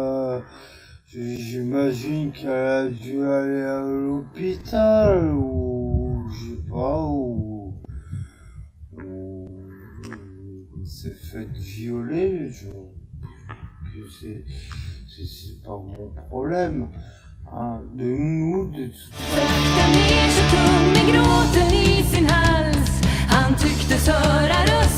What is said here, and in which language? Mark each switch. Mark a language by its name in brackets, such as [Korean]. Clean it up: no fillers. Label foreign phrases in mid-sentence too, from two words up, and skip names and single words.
[French] J'imagine qu'elle a dû aller à l'hôpital ou je sais pas ou s'est fait violer. C'est pas mon problème. Hein, de nous, de toute façon. [Swedish] Sakta ner så tung med gråten i sin hals. Han tycktes höra